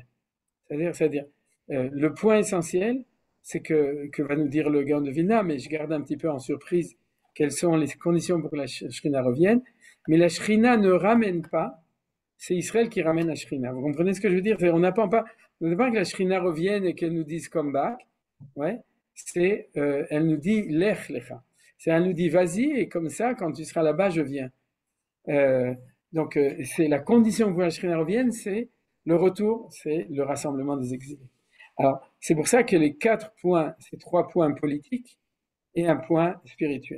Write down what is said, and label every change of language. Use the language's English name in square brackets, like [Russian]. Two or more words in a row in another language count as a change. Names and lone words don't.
[French] C'est-à-dire le point essentiel, c'est que va nous dire le Gaon de Vilna, mais je garde un petit peu en surprise quelles sont les conditions pour que la Shrina revienne. Mais la Shrina ne ramène pas, c'est Israël qui ramène la Shrina. Vous comprenez ce que je veux dire? On n'attend pas que la Shrina revienne et qu'elle nous dise [English] come back. [French] Ouais. Elle nous dit [Hebrew] לך לך. [French] Elle nous dit vas-y et comme ça, quand tu seras là-bas, je viens. Donc, c'est la condition pour que la Shrina revienne, c'est le retour, c'est le rassemblement des exilés. Alors, c'est pour ça que les 4 points, c'est 3 points politiques et un point spirituel.